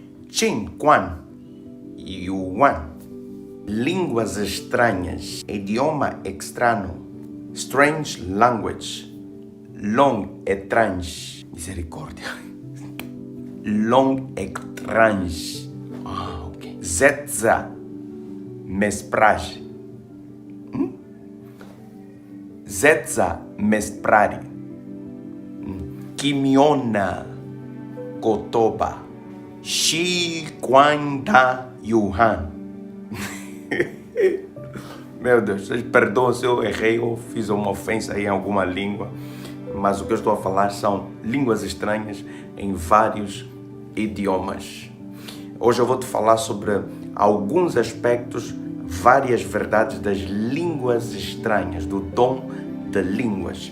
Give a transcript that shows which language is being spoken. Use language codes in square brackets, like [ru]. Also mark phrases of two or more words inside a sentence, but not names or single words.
[pt] Chin, Quan, Yuan. Línguas estranhas, [es] idioma extraño, [en] strange language, [fr] long étrange, misericórdia, long étrange, ok. Zetza, mesprage, Zetza, mesprari, Kimiona, Kotoba, Shi, Kwanda, Yuhan. [pt] Meu Deus, vocês perdoam se eu errei ou fiz uma ofensa em alguma língua, mas o que eu estou a falar são línguas estranhas em vários idiomas. Hoje eu vou te falar sobre alguns aspectos, várias verdades das línguas estranhas, do dom de línguas.